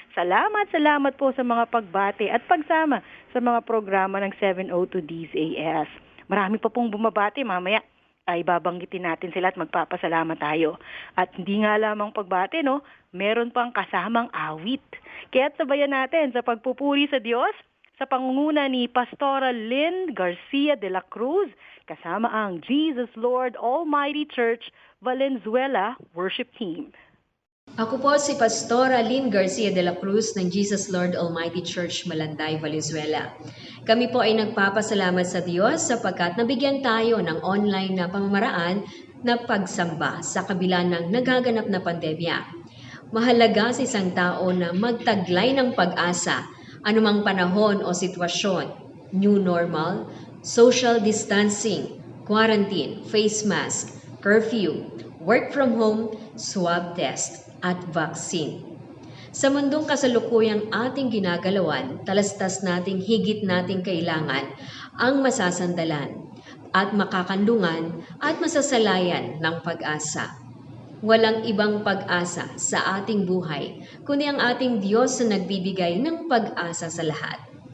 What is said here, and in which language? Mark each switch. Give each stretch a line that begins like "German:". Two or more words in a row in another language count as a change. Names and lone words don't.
Filipino: Salamat po sa mga pagbati at pagsama sa mga programa ng 702 DZAS. Marami pa pong bumabati, mamaya ay babanggitin natin sila at magpapasalamat tayo. At hindi nga lamang pagbati, no? Meron pang kasamang awit. Kaya't sabayan natin sa pagpupuri sa Diyos sa pangunguna ni Pastora Lynn Garcia de la Cruz kasama ang Jesus Lord Almighty Church Valenzuela Worship Team. Ako po si Pastora Lynn Garcia de la Cruz ng Jesus Lord Almighty Church Malanday, Valenzuela. Kami po ay nagpapasalamat sa Diyos sapagkat nabigyan tayo ng online na pamamaraan na pagsamba sa kabila ng nagaganap na pandemya. Mahalaga sa isang tao na magtaglay ng pag-asa anumang panahon o sitwasyon,
English: new normal, social distancing, quarantine, face mask, curfew, work from home, swab test,
Filipino: at vaccine. Sa mundong kasalukuyang ating ginagalawan, talastas nating higit nating kailangan ang masasandalan at makakanlungan at masasalayan ng pag-asa. Walang ibang pag-asa sa ating buhay, kundi ang ating Diyos na nagbibigay ng pag-asa sa lahat.